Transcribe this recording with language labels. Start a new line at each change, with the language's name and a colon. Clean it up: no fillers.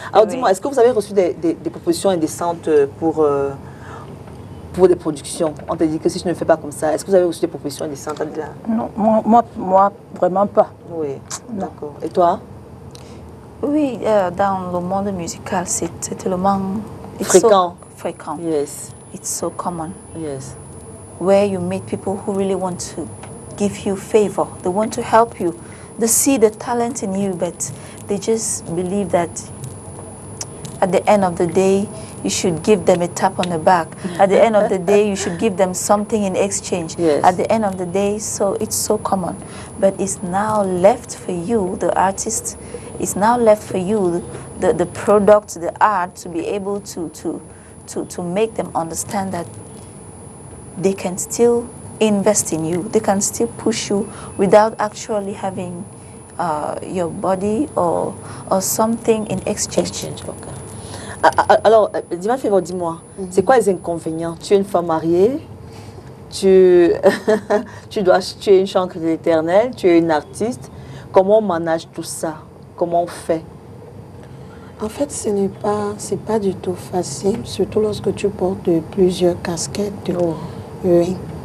French: Alors dis-moi, est-ce que vous avez reçu des propositions indécentes pour des productions? On t'a dit que si je ne le fais pas comme ça, est-ce que vous avez reçu des propositions indécentes, Adila? Non, moi, vraiment pas. Oui, d'accord. Et toi? Oui, dans le monde musical, c'est tellement fréquent. Fréquent.
English: Yes. It's so common. Yes. Where you meet people who really want to give you favor. They want to help you. They see the talent in you, but they just believe that at the end of the day, you should give them a tap on the back. At the end of the day, you should give them something in exchange. Yes. At the end of the day, so it's so common. But it's now left for you, the artist, it's now left for you, the product, the art, to be able to make them understand that they can still invest in you. They can still push you without actually having your body or something in exchange. Okay.
French: Alors, dis-moi, c'est quoi les inconvénients? Tu es une femme mariée, tu es une chancre de l'Éternel, tu es une artiste. Comment on manage tout ça? Comment on fait? En fait, c'est pas du tout facile, surtout lorsque tu portes plusieurs casquettes. Oui.